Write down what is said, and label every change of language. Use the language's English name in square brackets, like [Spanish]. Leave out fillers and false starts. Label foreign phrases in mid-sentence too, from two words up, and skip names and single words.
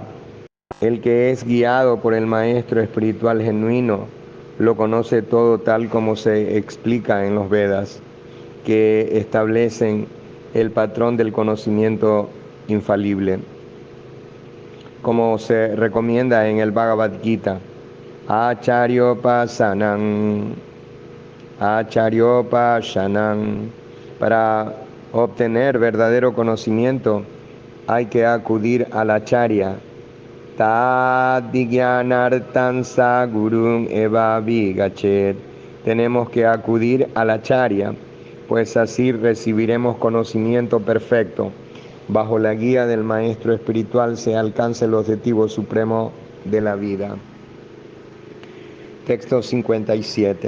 [Spanish] El que es guiado por el maestro espiritual genuino lo conoce todo tal como se explica en los Vedas, que establecen el patrón del conocimiento infalible, como se recomienda en el Bhagavad Gita. [Sanskrit] Acharyopasanam, Acharyopasanam. [Spanish] Para obtener verdadero conocimiento hay que acudir al acharya. [Sanskrit] Tadigyanartan sagurun eva vigachet. [Spanish] Tenemos que acudir al acharya, pues así recibiremos conocimiento perfecto. Bajo la guía del maestro espiritual se alcanza el objetivo supremo de la vida. Texto 57.